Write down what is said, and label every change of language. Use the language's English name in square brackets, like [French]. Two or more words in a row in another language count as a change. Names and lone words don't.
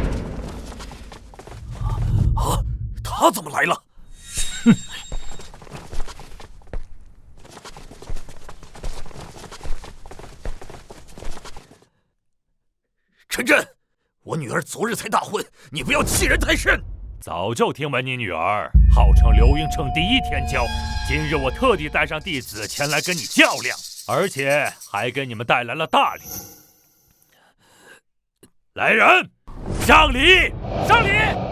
[Chinese] 他怎麼來了？哼！陈震，我女兒昨日才大婚，你不要欺人太甚。早就聽聞你女兒號稱劉英成第一天驕，今日我特地帶上弟子前來跟你較量，而且還給你們帶來了大禮。來人，上禮！上禮！